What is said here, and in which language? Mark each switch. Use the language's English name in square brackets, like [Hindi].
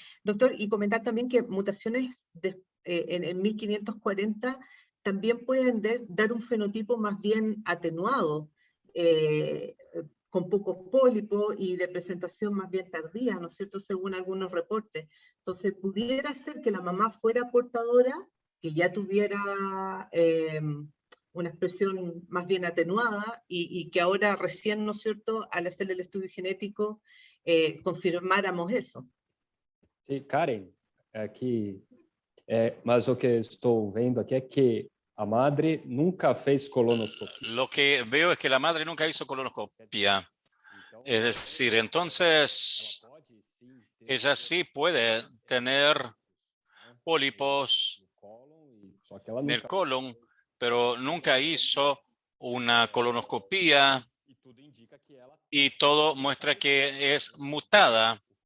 [Spanish] Doctor, y comentar también que mutaciones en 1540 también pueden dar un fenotipo más bien atenuado, con pocos pólipos y de presentación más bien tardía, ¿no es cierto?, según algunos reportes. Entonces, pudiera ser que la mamá fuera portadora, que ya tuviera una expresión más bien atenuada y que ahora recién, ¿no es cierto?, al hacer el estudio genético, confirmáramos eso. [Portuguese] Sim, Karen, aqui, mas o que estou vendo aqui é que a madre nunca fez colonoscopia. [Spanish] Lo que veo es que la madre nunca hizo colonoscopia. Es decir, entonces ella sí puede tener pólipos en el colon, pero nunca hizo una colonoscopia y todo muestra que es mutada.